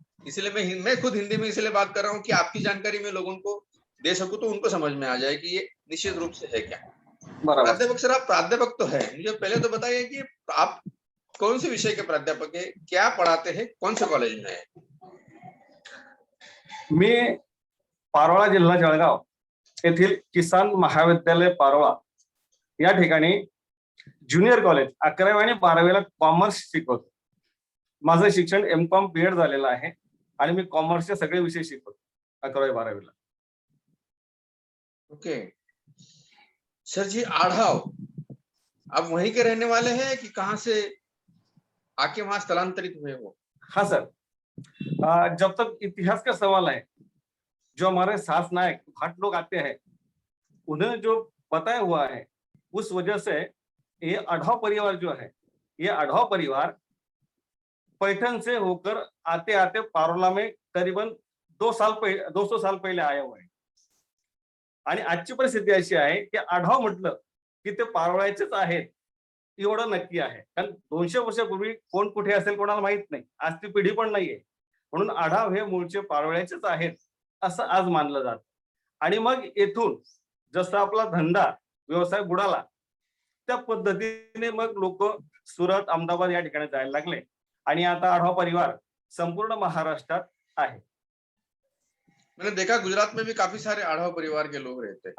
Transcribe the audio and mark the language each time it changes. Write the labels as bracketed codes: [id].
[hi] इसलिए मैं खुद हिंदी में इसलिए बात कर रहा हूँ कि आपकी जानकारी में लोगों को दे सकूं, तो उनको समझ में आ जाए कि ये निश्चित रूप से है क्या। प्राध्यापक सर, आप प्राध्यापक तो है, मुझे पहले तो बताइए कि आप कौन से विषय के प्राध्यापक है, क्या पढ़ाते हैं, कौन से कॉलेज में है? [mr] मी पारोळा जिल्हा जळगाव येथील किसान महाविद्यालय पारोळा या ठिकाणी ज्युनियर कॉलेज 11वी आणि 12वीला कॉमर्स शिकवतो. माझं शिक्षण एमकॉम बीएड झालेलं आहे आणि मी कॉमर्सचे सगळे विषय शिकवतो 11वी 12वीला. [hi] ओके सर जी, आढ़ाव आप वहीं के रहने वाले हैं कि कहाँ से आके वहां स्थलांतरित हुए हो? हाँ सर, जब तक इतिहास का सवाल है, जो हमारे सास नायक भाट लोग आते हैं, उन्हें जो बताया हुआ है, उस वजह से ये आढ़ाव परिवार जो है, ये आढ़ाव परिवार पैठण से होकर आते आते पारोला में करीबन 200 साल पहिले आया हुआ है. [mr] आणि आजची परिस्थिती अशी आहे की आढाव म्हटलं की ते पारोळ्याचेच आहेत एवढं नक्की आहे. कारण 200 वर्षापूर्वी कोण कुठे असेल कोणाला माहित नाही, आज ती पिढी पण नाहीये, म्हणून आढाव हे मूळचे पारोळ्याचेच आहेत असं आज मानलं जातं. आणि मग येथून जसा आपला धंदा व्यवसाय बुडाला, त्या पद्धतीने मग लोक सुरत अहमदाबाद या ठिकाणी जायला लागले आणि आता आढाव परिवार संपूर्ण महाराष्ट्रात आहे. [hi] मैंने देखा गुजरात में भी काफी सारे आढ़ाव परिवार के लोग रहते